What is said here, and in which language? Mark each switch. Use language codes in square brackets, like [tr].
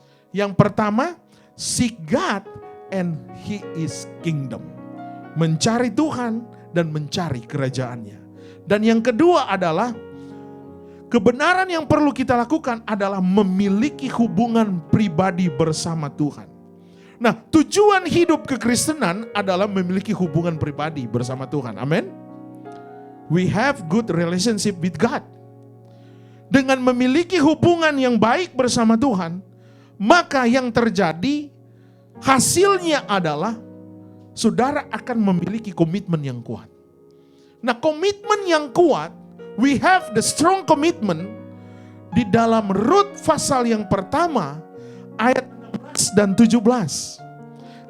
[id] Yang pertama, [en] seek God and He is kingdom. [id] Mencari Tuhan dan mencari kerajaannya. Dan yang kedua adalah kebenaran yang perlu kita lakukan adalah memiliki hubungan pribadi bersama Tuhan. Nah, tujuan hidup kekristenan adalah memiliki hubungan pribadi bersama Tuhan. Amin. [en] We have good relationship with God. [id] Dengan memiliki hubungan yang baik bersama Tuhan, maka yang terjadi hasilnya adalah saudara akan memiliki komitmen yang kuat. Nah, komitmen yang kuat, [en] we have the strong commitment [id] di dalam Rut pasal yang pertama ayat 16 dan 17.